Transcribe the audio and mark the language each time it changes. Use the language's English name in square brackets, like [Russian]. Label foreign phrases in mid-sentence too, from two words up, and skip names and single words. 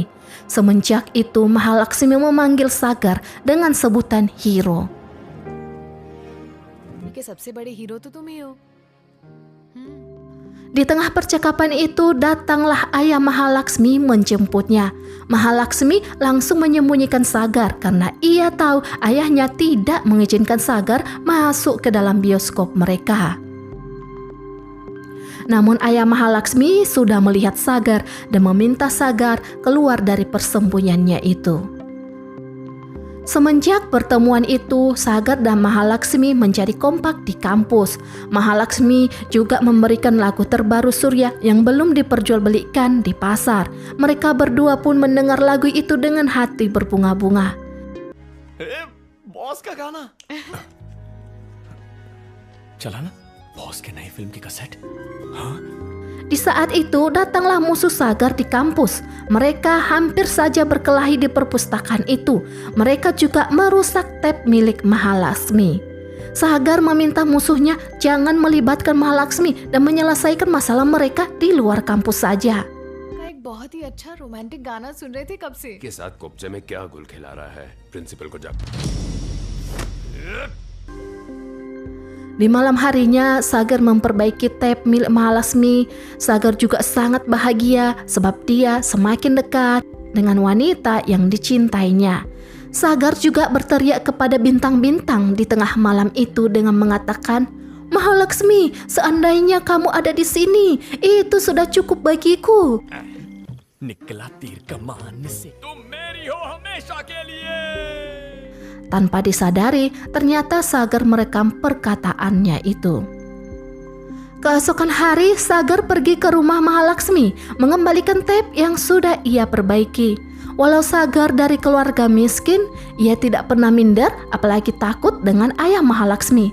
[Indonesian] Semenjak itu Mahalaksmi memanggil Sagar dengan sebutan hero. [Hindi] के सबसे बड़े हीरो तो तुम ही हो. [Indonesian] Di tengah percakapan itu datanglah ayah Mahalaksmi menjemputnya. Mahalaksmi langsung menyembunyikan Sagar karena ia tahu ayahnya tidak mengizinkan Sagar masuk ke dalam bioskop mereka. Namun ayah Mahalaksmi sudah melihat Sagar dan meminta Sagar keluar dari persembunyiannya itu. Semenjak pertemuan itu, Sagar dan Mahalaksmi menjadi kompak di kampus. Mahalaksmi juga memberikan lagu terbaru Surya yang belum diperjualbelikan di pasar. Mereka berdua pun mendengar lagu itu dengan hati berbunga-bunga. [Hindi] बॉस का गाना चला ना बॉस के नई फिल्म की कैसेट. [Indonesian] Di saat itu datanglah musuh Sagar di kampus. Mereka hampir saja berkelahi di perpustakaan itu. Mereka juga merusak tape milik Mahalaksmi. Sagar meminta musuhnya jangan melibatkan Mahalaksmi dan menyelesaikan masalah mereka di luar kampus saja. [Hindi] एक बहुत ही अच्छा रोमांटिक गाना सुन रहे थे कब से. के साथ कोपचे में क्या गुल खिला रहा है प्रिंसिपल को जा. [Indonesian] Di malam harinya, Sagar memperbaiki tape milik Mahalaksmi. Sagar juga sangat bahagia sebab dia semakin dekat dengan wanita yang dicintainya. Sagar juga berteriak kepada bintang-bintang di tengah malam itu dengan mengatakan, "Mahalaksmi, seandainya kamu ada di sini, itu sudah cukup bagiku." [Hindi] निकला तीर कमान से तुम मेरी हो हमेशा के लिए. [Indonesian] Tanpa disadari, ternyata Sagar merekam perkataannya itu. Keesokan hari, Sagar pergi ke rumah Mahalaksmi, mengembalikan tape yang sudah ia perbaiki. Walau Sagar dari keluarga miskin, ia tidak pernah minder, apalagi takut dengan ayah Mahalaksmi.